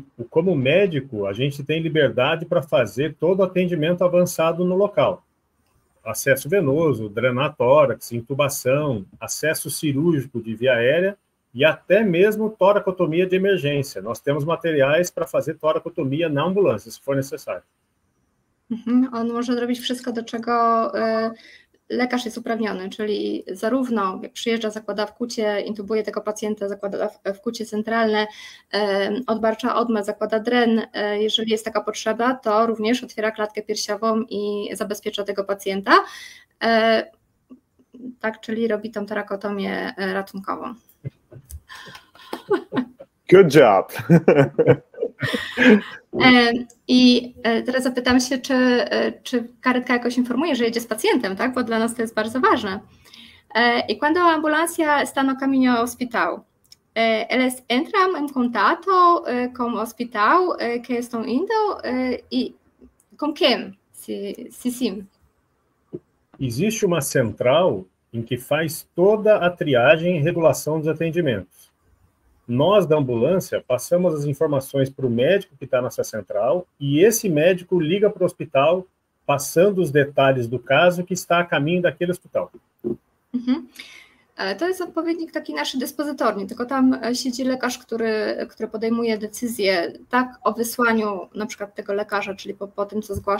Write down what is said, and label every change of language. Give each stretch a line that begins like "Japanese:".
Portuguese: Como médico, a gente tem liberdade para fazer todo o atendimento avançado no local. Acesso venoso, drenar tórax, intubação, acesso cirúrgico de via aérea e até mesmo toracotomia de emergência. Nós temos materiais para fazer toracotomia na ambulância, se for necessário.
Polish: On może zrobić wszystko, do czego lekarz jest uprawniony, czyli zarówno jak przyjeżdża, zakłada wkłucie, intubuje tego pacjenta, zakłada wkłucie centralne, odbarcza odmę, zakłada dren, jeżeli jest taka potrzeba, to również otwiera klatkę piersiową i zabezpiecza tego pacjenta, tak, czyli robi tą torakotomię ratunkową.
English: Good job!
Polish: I teraz zapytam się, czy karetka jakoś informuje, że jedzie z pacjentem, tak? Bo dla nas to jest bardzo ważne.
Portuguese: E quando a ambulância está no caminho ao hospital, eles entram em contato com o hospital que estão indo e com quem? Se sim. Existe uma central em que faz toda a triagem e regulação dos atendimentos. Nós, da ambulância, passamos as informações para o médico que está nessa central e esse médico liga para o hospital, passando os detalhes do caso que está a caminho daquele hospital.
Polish: To jest odpowiednik taki naszy dyspozytorni, tylko tam siedzi lekarz, który podejmuje decyzję tak o wysłaniu na przykład tego lekarza, czyli po tym, co